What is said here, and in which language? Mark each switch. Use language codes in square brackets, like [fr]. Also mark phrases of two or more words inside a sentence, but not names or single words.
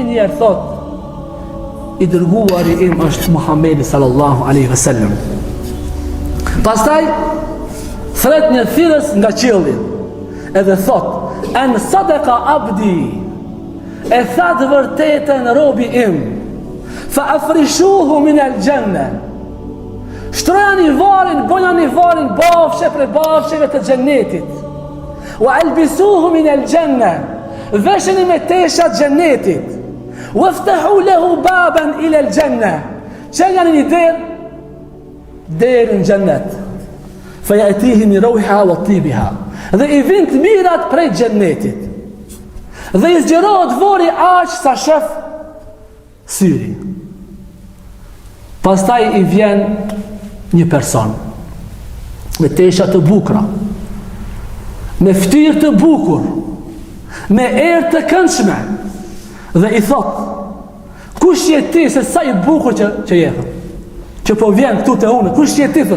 [sq] Me njëherë thot: i dërguari im është Muhamedi [ar] صلى الله عليه وسلم. [sq] Pastaj thret një thirrës nga qielli, edhe thot: [ar] "أن صدق عبدي", [sq] e tha të vërtetën robi im, [ar] "فافرشوه من الجنة", [sq] shtrojani varin, bojani varin bafshe për bafsheve të xhennetit. [ar] "وألبسوه من الجنة", [sq] vesheni me teshat xhennetit. [ar] "وافتحوا له بابا إلى الجنة", [sq] çelani një derë në xhennet. [ar] "فيأتيه من روحها وطيبها", [sq] dhe i vin të mirat prej xhennetit. Dhe i zgjerohet vori aq sa shef syri. Pastaj i vjen një person me tesha të bukura, me ftyrë të bukur, me erë të këndshme, dhe i thot: "Kush je ti, se sa i bukur që je, që po vjen këtu te unë, kush je ti?"